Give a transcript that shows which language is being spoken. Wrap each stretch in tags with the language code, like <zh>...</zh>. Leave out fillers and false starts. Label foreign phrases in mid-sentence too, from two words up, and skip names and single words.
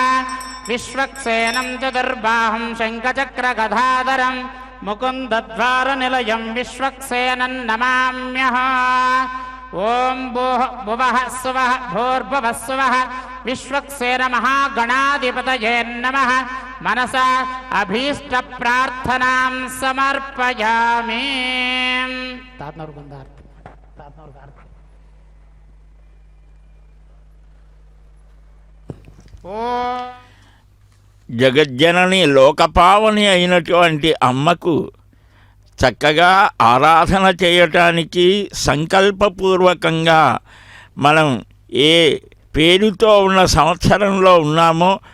<sa>विश्वक्सेनं चतुर्बाहुं शङ्खचक्रगदाधरं मुकुन्दद्वारनिलयं विश्वक्सेनं नमाम्यहम्. ओम भुवः सुवः भूर्भुवः सुवः विश्वक्सेन महागणाधिपतये नमः. मनसा अभीष्ट प्रार्थनां समर्पयामि.</sa> <te>జగజ్జనని లోకపావని అయినటువంటి అమ్మకు చక్కగా ఆరాధన చేయటానికి సంకల్పపూర్వకంగా మనం ఏ పేరుతో ఉన్న సంవత్సరంలో ఉన్నామో</te>